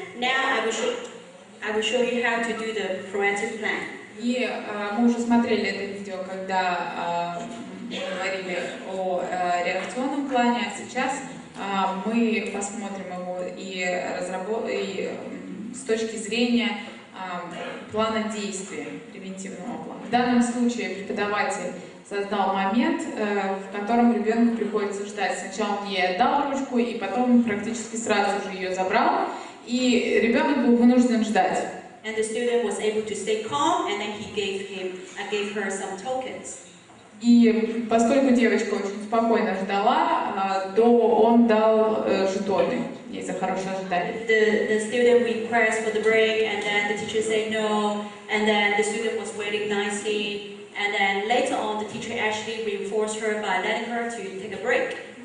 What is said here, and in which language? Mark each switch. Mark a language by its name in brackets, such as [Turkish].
[English] Now I will show you how to do the proactive plan. [Russian] И мы уже смотрели это видео, когда мы говорили о реакционном плане, а сейчас мы посмотрим его и с точки зрения плана действия, превентивного плана. В данном случае преподаватель создал момент, в котором ребенку приходится ждать. Сначала он ей отдал ручку, и потом практически сразу же ее забрал, и ребенок был вынужден ждать. [English] And the student was able to stay calm, and then he gave her some tokens. [Russian] И поскольку девочка очень спокойно ждала, то он дал жетоны ей за хорошее ожидание. [English] The student requests for the break, and then the teacher say no, and then the student was waiting nicely, and then later on the teacher actually reinforced her by letting her to take a break.